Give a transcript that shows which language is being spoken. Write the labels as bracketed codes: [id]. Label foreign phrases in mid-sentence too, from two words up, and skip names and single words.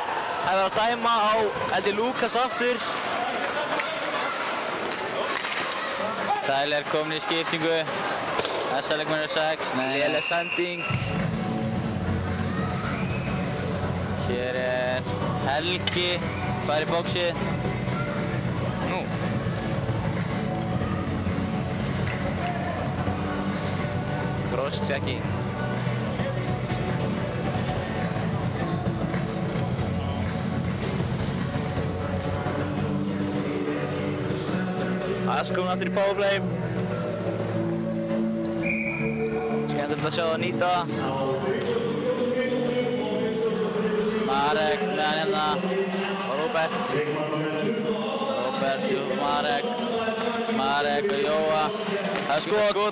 [is] Það var að dæma á Lukas aftur. Tyler komin í skiptingu. Þessa leikmenn er 6. Léleg sending. Hér er Helgi. Fær í bóksið. Nú. Cross-checking. Ask komin aftur í powerplay. Skemmtilegt að sjá það nýta. Marek með hann hérna. Og Róbert. Róbert og Marek. Marek og Jóa. Það er skot.